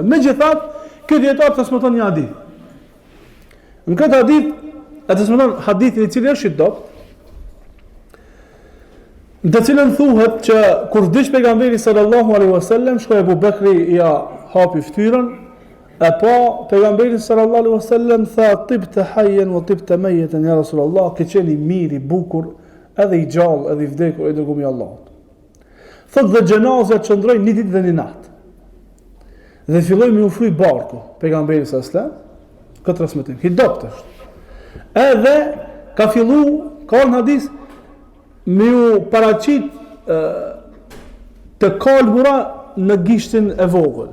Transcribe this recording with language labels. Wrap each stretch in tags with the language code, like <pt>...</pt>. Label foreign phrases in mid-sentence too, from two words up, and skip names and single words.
<sq>Megjithatë, ky dietar transmeton një hadith. Në këtë hadith, e transmeton hadithin i cili është i dobët, në të cilën thuhet që kur vdiq pejgamberi</sq> <ar>صلى الله عليه وسلم,</ar> <sq>shkoi Abu Bekri ja hapi fytyrën, e pa pejgamberi</sq> <ar>صلى الله عليه وسلم</ar> <sq>tha</sq> <ar>طبت حيا وطبت ميتا يا رسول الله,</ar> <sq>ke qenë i mirë, i bukur, edhe i gjallë, edhe i vdekur, e dërgumi i Allahut. Thot dhe xhenazat çndrojnë një ditë dhe një natë. Dhe filloi me ufruj barku pejgamberi</sq> <ar>صلى الله عليه وسلم,</ar> <sq>këtë transmetim, i dobët është. Edhe ka në hadith me u paraqit të kalbura në gishtin e vogël.</sq>